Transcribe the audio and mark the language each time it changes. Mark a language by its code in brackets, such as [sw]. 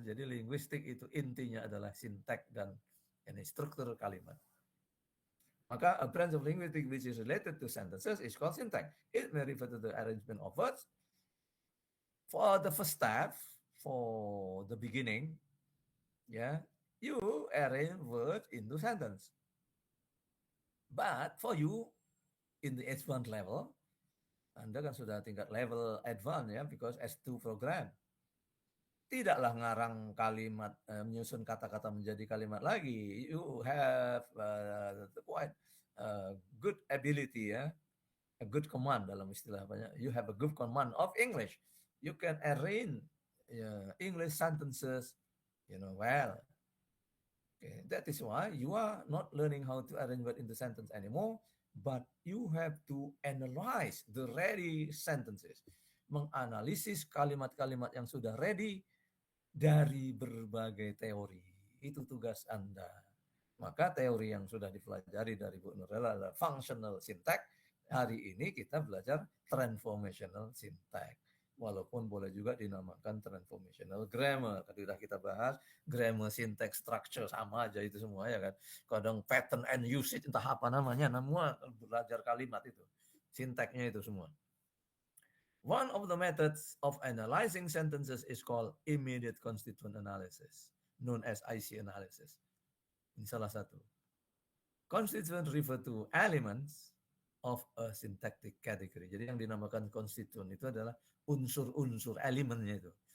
[id] Jadi linguistik itu intinya adalah syntax dan ini struktur kalimat. Maka [en] a branch of linguistics which is related to sentences is called syntax. It may refer to the arrangement of words. For the first step, for the beginning, yeah, you arrange words into sentence. But for you, in the H1 level, [id] Anda kan sudah tingkat level advance ya, [en] because S2 program. [id] Tidaklah ngarang kalimat, menyusun kata-kata menjadi kalimat lagi. [en] You have quite good ability ya, a good command [id] dalam istilah banyak. [en] You have a good command of English. You can arrange English sentences, well. Okay, that is why you are not learning how to arrange word into sentence anymore, but you have to analyze the ready sentences. [id] Menganalisis kalimat-kalimat yang sudah ready dari berbagai teori. Itu tugas Anda. Maka teori yang sudah dipelajari dari Bu Nurlela adalah functional syntax. Hari ini kita belajar transformational syntax. Walaupun boleh juga dinamakan transformational grammar. Tadi sudah kita bahas, grammar, syntax, structure, sama aja itu semua ya kan. Kadang pattern and usage, entah apa namanya, semua belajar kalimat itu. Syntaxnya itu semua. [en] One of the methods of analyzing sentences is called immediate constituent analysis, known as IC analysis. [id] Ini salah satu. [en] Constituent refer to elements of a syntactic category. [id] Jadi yang dinamakan constituent itu adalah unsur-unsur elemennya itu.